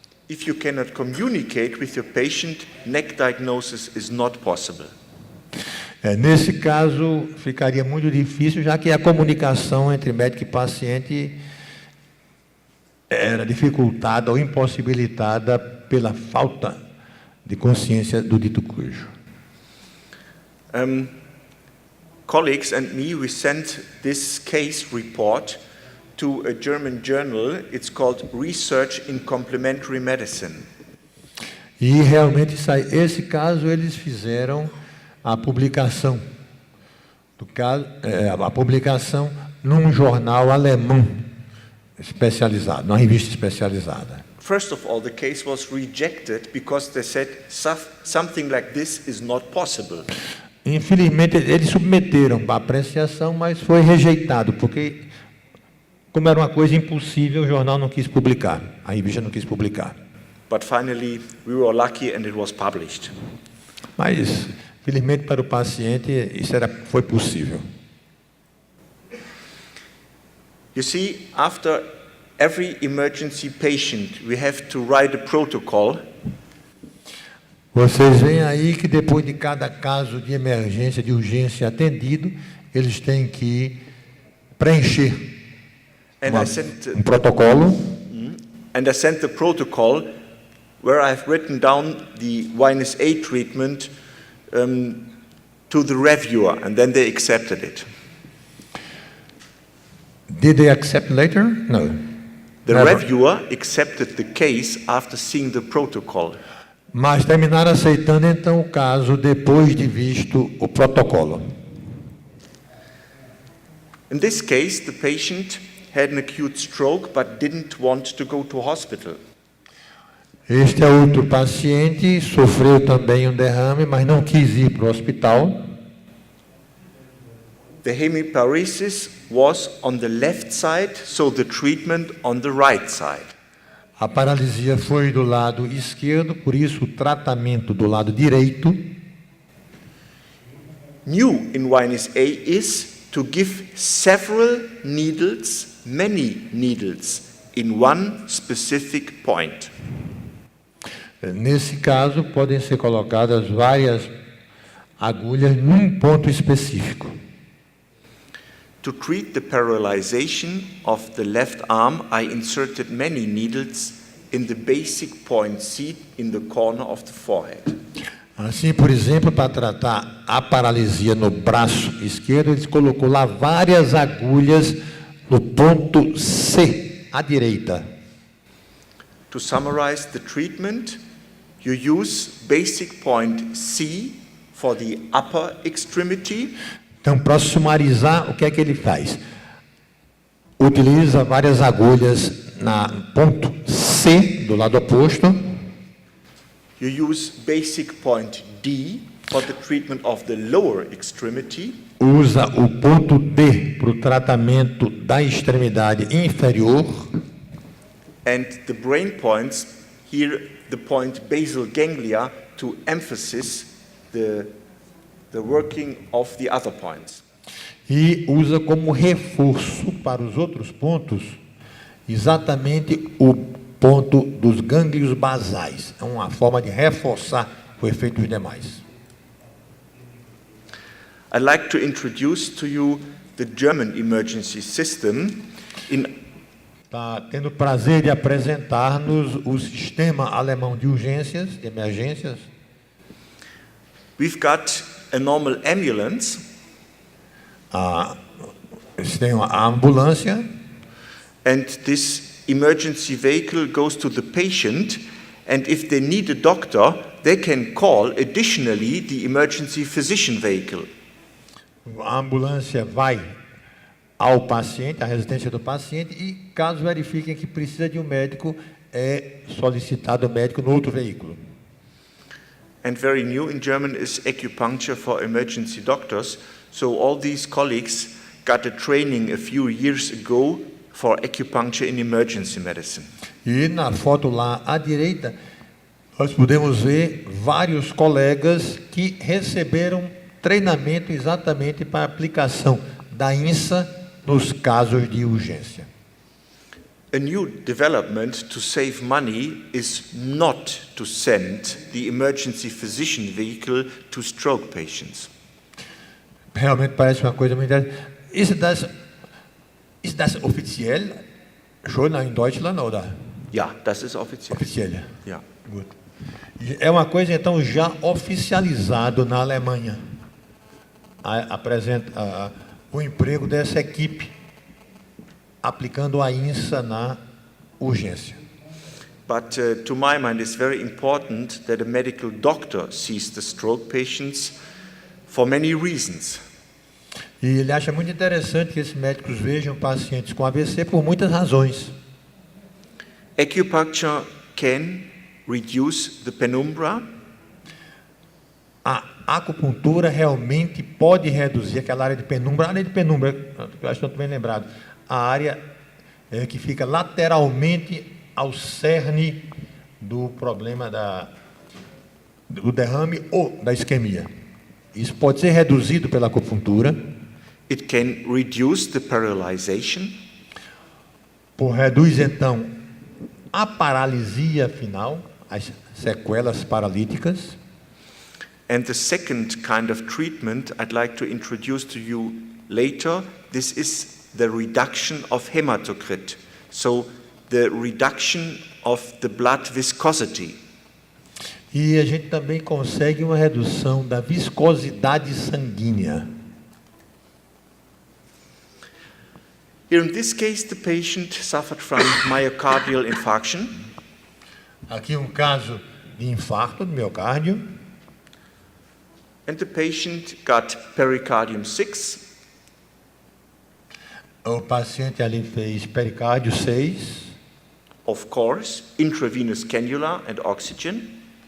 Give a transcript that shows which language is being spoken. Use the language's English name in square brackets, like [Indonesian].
[English] If you cannot communicate with your patient, neck diagnosis is not possible. [Portuguese] Nesse caso, ficaria muito difícil, já que a comunicação entre médico e paciente era dificultada ou impossibilitada pela falta de consciência do dito cujo. [English] Colleagues and me, we sent this case report to a German journal. It's called Research in Complementary Medicine. [Portuguese] E realmente, esse caso, eles fizeram a publicação do caso, a publicação num jornal alemão especializado, numa revista especializada. [English] First of all, the case was rejected because they said something like this is not possible. [Portuguese] Infelizmente, eles submeteram para apreciação, mas foi rejeitado, porque, como era uma coisa impossível, o jornal não quis publicar, a revista não quis publicar. [English] But finally, we were lucky and it was published. [Portuguese] Mas, felizmente para o paciente, isso foi possível. [English] You see, after every emergency patient, we have to write a protocol. [Portuguese] Vocês veem aí que depois de cada caso de emergência, de urgência atendido, eles têm que preencher um protocolo. [English] And I sent the protocol where I've written down the -A treatment to the reviewer, and then they accepted it. Did they accept later? No. The reviewer accepted the case after seeing the protocol. [Portuguese] Mas terminaram aceitando então o caso depois de visto o protocolo. [English] In this case, the patient had an acute stroke but didn't want to go to hospital. [Portuguese] Este é outro paciente, sofreu também um derrame, mas não quis ir para o hospital. [English] The hemiparesis was on the left side, so the treatment on the right side. [Portuguese] A paralisia foi do lado esquerdo, por isso o tratamento do lado direito. [English] New in -A is to give several needles, many needles, in one specific point. [Portuguese] Nesse caso, podem ser colocadas várias agulhas num ponto específico. [English] To treat the paralyzation of the left arm, I inserted many needles in the basic point C in the corner of the forehead. [Portuguese] Assim, por exemplo, para tratar a paralisia no braço esquerdo, ele colocou lá várias agulhas no ponto C, à direita. [English] To summarize the treatment, you use basic point C for the upper extremity. [Portuguese] Então, para sumarizar, o que é que ele faz? Utiliza várias agulhas no ponto C, do lado oposto. [English] You use basic point D for the treatment of the lower extremity. [Portuguese] Usa o ponto D para o tratamento da extremidade inferior. [English] And the brain points, here the point basal ganglia, to emphasize the working of the other points. [Portuguese] E usa como reforço para os outros pontos exatamente o ponto dos gânglios basais. É uma forma de reforçar o efeito dos demais. [English] I'd like to introduce to you the German emergency system. [Portuguese] está tendo o prazer de apresentar-nos o sistema alemão de urgências, de emergências. [English] We've got a normal ambulance, [Portuguese] Eles têm a ambulância, [English] and this emergency vehicle goes to the patient, and if they need a doctor, they can call additionally the emergency physician vehicle. [Portuguese] a ambulância vai ao paciente, à residência do paciente, e caso verifiquem que precisa de um médico, é solicitado o médico no outro veículo. [English] And very new in German is acupuncture for emergency doctors. So all these colleagues got a training a few years ago for acupuncture in emergency medicine. [Portuguese] E na foto lá à direita, nós podemos ver vários colegas que receberam treinamento exatamente para a aplicação da INSA nos casos de urgência. [English] A new development to save money is not to send the emergency physician vehicle to stroke patients. [Portuguese] Realmente parece uma coisa muito interessante. [German] Ist das offiziell schon in Deutschland oder? Ja, das ist offiziell. Offiziell. Ja. Gut. [Portuguese] É uma coisa então já oficializado na Alemanha. Apresenta o emprego dessa equipe aplicando a INSA na urgência. [English] But to my mind, it's very important that a medical doctor sees the stroke patients for many reasons. [Portuguese] E ele acha muito interessante que esses médicos vejam pacientes com AVC por muitas razões. [English] Acupuncture can reduce the penumbra. [Portuguese] A acupuntura realmente pode reduzir aquela área de penumbra. A área de penumbra, eu acho que estou bem lembrado, a área que fica lateralmente ao cerne do problema do derrame ou da isquemia. Isso pode ser reduzido pela acupuntura. [English] It can reduce the paralyzation. [Portuguese] Reduz, então, a paralisia final, as sequelas paralíticas. [English] And the second kind of treatment I'd like to introduce to you later, this is the reduction of hematocrit, so the reduction of the blood viscosity. [Portuguese] E a gente também consegue uma redução da viscosidade sanguínea. [English] Here in this case, the patient suffered from myocardial infarction. [Portuguese] Aqui um caso de infarto do miocárdio. [English] And the patient got pericardium 6. [Portuguese] O paciente ali fez pericárdio 6. [English] Of course, intravenous cannula and oxygen.